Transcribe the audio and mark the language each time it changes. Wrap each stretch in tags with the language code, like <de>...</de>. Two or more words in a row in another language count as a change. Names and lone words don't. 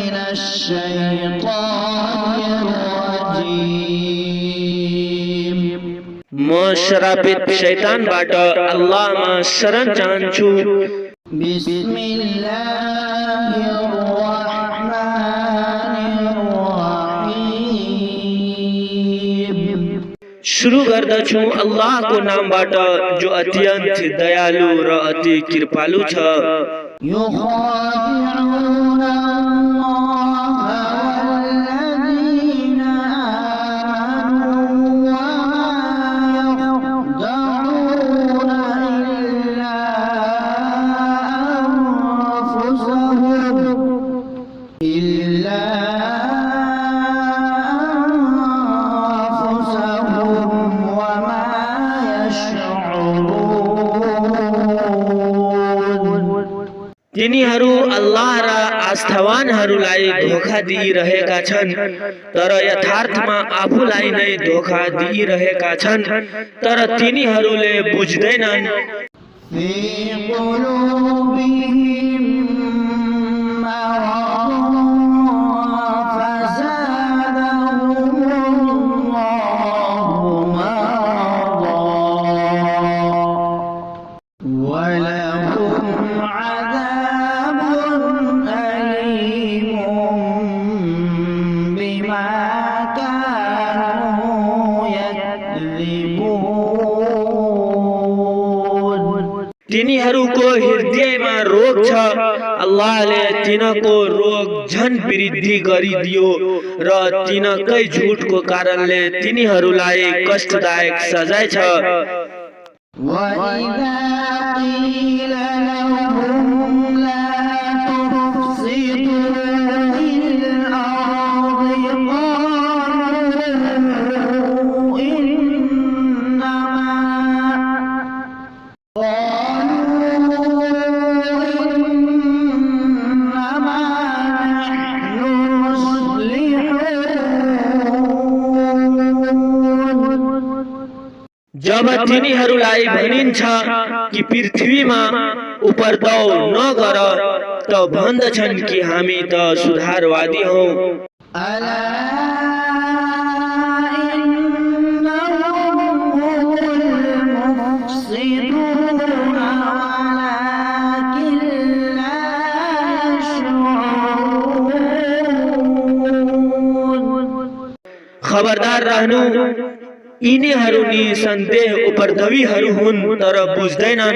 <ar>الشيطان الرجيم</ar> <ne>श्रापित शैतान बाट अल्लाह मा शरण चाहन्छु।</ne> <ar>بسم الله الرحمن الرحيم</ar> <ne>शुरू गर्दछु अल्लाह को नामबाट जो अत्यन्त दयालु र अति कृपालु छ।</ne> <ar>يخادعون الله والذين آمنوا وما يخدعون إلا أنفسهم وما يشعرون।</ar> <ne>तिनीहरू अल्लाह र आस्थावानहरूलाई धोखा दिइरहेका छन्, तर यथार्थमा आफूलाई नै धोखा दिइरहेका छन्, तर तिनीहरूले बुझ्दैनन्।</ne> <ar>في قلوبهم مرض فزادهم الله مرضا ولهم عذاب أليم بما كانوا يكذبون।</ar> <ne>तिनीहरूको हृदयमा रोग छ, अल्लाहले तिनको रोग झन वृद्धि गरिदियो र तिनकै झुटको कारणले तिनीहरूलाई कष्टदायक सजाय छ।</ne> <ar>وَإِذَا قِيلَ لَهُمْ لَا تُفْسِدُوا فِي الْأَرْضِ قَالُوا إِنَّمَا نَحْنُ مُصْلِحُونَ।</ar> <ne>जब तिनीहरूलाई भनिन्छ कि पृथ्वीमा उपद्रव नगर त भन्दछन् कि हामी त सुधारवादी हौ।</ne> <ar>ألا إنهم هم المفسدون ولكن لا يشعرون।</ar> <ne>खबरदार रहनु, यिनीहरू निसन्देह उपद्रवीहरू हुन्, तर बुझ्दैनन्।</ne>